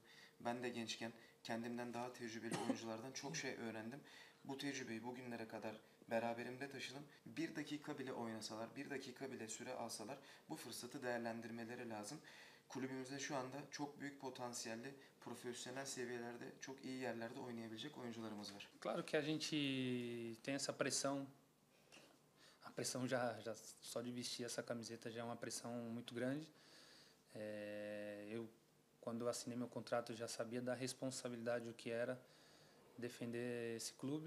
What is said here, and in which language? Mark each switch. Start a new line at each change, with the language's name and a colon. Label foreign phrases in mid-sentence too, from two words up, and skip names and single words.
Turkish: Ben de gençken kendimden daha tecrübeli oyunculardan çok şey öğrendim. Bu tecrübeyi bugünlere kadar beraberimde taşıdım. 1 dakika bile oynasalar, 1 dakika bile süre alsalar bu fırsatı değerlendirmeleri lazım. Kulübümüzde şu anda çok büyük potansiyelli, profesyonel seviyelerde, çok iyi yerlerde oynayabilecek oyuncularımız var.
Portuguese: Claro que a gente tem essa pressão. A pressão já só de vestir essa camiseta já é uma pressão muito grande. Eu, quando eu assinei meu contrato, já sabia da responsabilidade o que era defender esse clube.